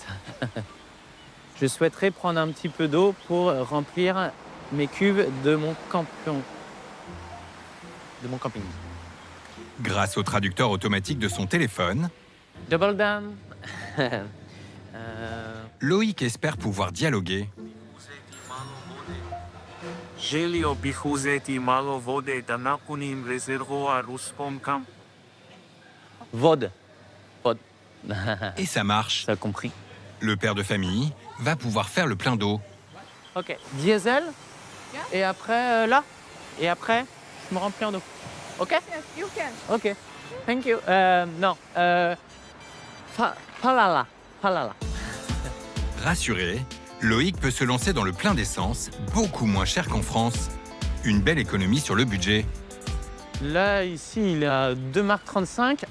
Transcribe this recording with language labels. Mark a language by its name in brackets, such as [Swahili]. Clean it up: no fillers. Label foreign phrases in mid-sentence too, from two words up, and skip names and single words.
[French] Je souhaiterais prendre un petit peu d'eau pour remplir mes cuves de mon camping. Grâce au traducteur automatique de son téléphone, [English] Double down. [French] Loïc espère pouvoir dialoguer. [Croatian] Želio bih uzeti malo vode da napunim rezervoar u svom kampu. Vod. [French] Et ça marche. Ça a compris. Le père de famille va pouvoir faire le plein d'eau. Ok, diesel. Et après, là. Et après, je me remplis en eau. [English] Ok? Ok. Thank you. [French] Non. Palala. Rassuré, Loïc peut se lancer dans le plein d'essence, beaucoup moins cher qu'en France. Une belle économie sur le budget. Là, ici, il est à 2,35 €.